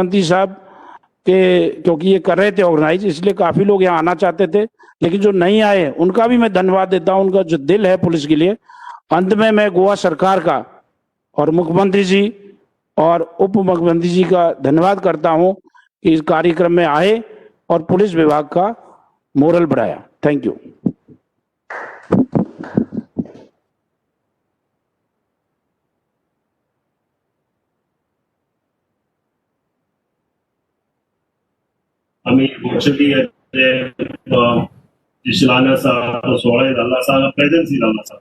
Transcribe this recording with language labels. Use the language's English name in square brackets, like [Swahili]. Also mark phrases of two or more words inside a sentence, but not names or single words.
[Hindi] उप मुख्यमंत्री साहब कि क्योंकि ये कर रहे थे ऑर्गेनाइज, इसलिए काफी लोग यहाँ आना चाहते थे, लेकिन जो नहीं आए उनका भी मैं धन्यवाद देता हूँ, उनका जो दिल है पुलिस के लिए। अंत में मैं गोवा सरकार का और मुख्यमंत्री जी और उप मुख्यमंत्री जी का धन्यवाद करता हूँ कि इस कार्यक्रम में आए और पुलिस विभाग का मोरल बढ़ाया। [English] thank you. [Konkani] आम्ही वर्चुअली शिलान्यास सोहळा जाल्लो आसा, प्रेझेन्स जाल्लो आसा।